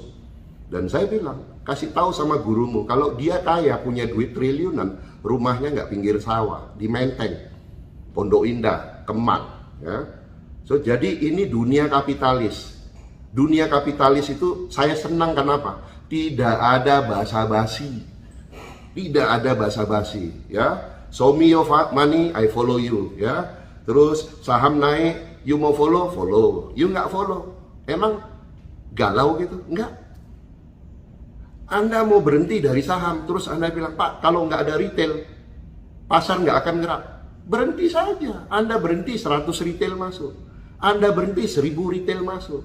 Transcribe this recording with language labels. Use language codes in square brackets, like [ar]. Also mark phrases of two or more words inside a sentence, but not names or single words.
[id] Dan saya bilang, kasih tahu sama gurumu, kalau dia kaya, punya duit triliunan, rumahnya nggak pinggir sawah, di Menteng, Pondok Indah, Kemang. Ya. So, jadi ini dunia kapitalis. Dunia kapitalis itu saya senang, kenapa? Tidak ada basa-basi. Tidak ada basa-basi, ya. [en] Show me your money, I follow you, [id] ya. Terus saham naik, [en] you mau follow, follow. [id] You nggak follow, emang galau gitu? Enggak. Anda mau berhenti dari saham, terus Anda bilang, Pak, kalau nggak ada retail, pasar nggak akan gerak. Berhenti saja. Anda berhenti 100 retail masuk. Anda berhenti 1000 retail masuk.